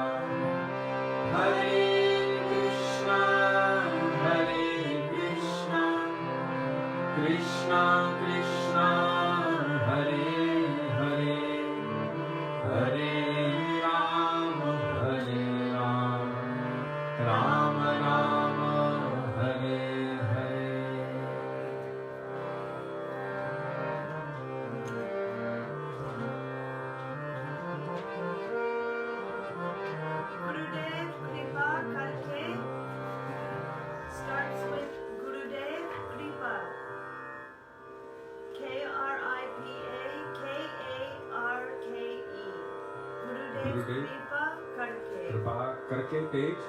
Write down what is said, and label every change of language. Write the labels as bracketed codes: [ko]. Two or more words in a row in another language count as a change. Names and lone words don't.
[sa] Hare Krishna Krishna Krishna Hare Hare Hare Rama Rama Rama Hare Hare [en] Gurudev Kripa Karke starts with Gurudev Kripa. Kripa K-R-I-P-A-K-A-R-K-E. Gurudev Gurudev Kripa Karke. Kripa Karke page.